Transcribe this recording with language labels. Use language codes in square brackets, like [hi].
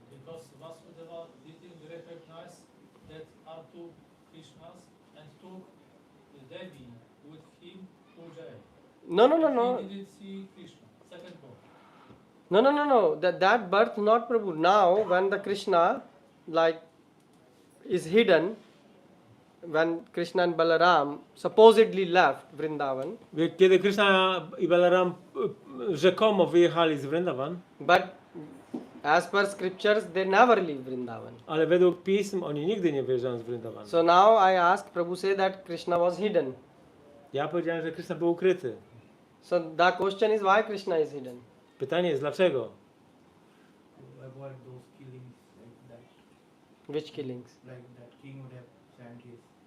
[en] Because Vasudeva didn't recognize that are two Krishnas and took the Devi with him to jail. No. He didn't see Krishna. Second book. No. That birth not Prabhu. Now when the Krishna is hidden, when Krishna and Balaram supposedly left Vrindavan, [pl] Kiedy Krishna i Balaram rzekomo wyjechali z Vrindavan, [en] but as per scriptures they never leave Vrindavan. [pl] ale według pism oni nigdy nie wyjeżdżają z Vrindavan. [en] So now I ask, Prabhu say that Krishna was hidden. [pl] Ja powiedziałem, że Krishna był ukryty. [en] So the question is why Krishna is hidden? [pl] Pytanie jest dlaczego? [en] To avoid those killings like that, Which killings? like that king would have sent his.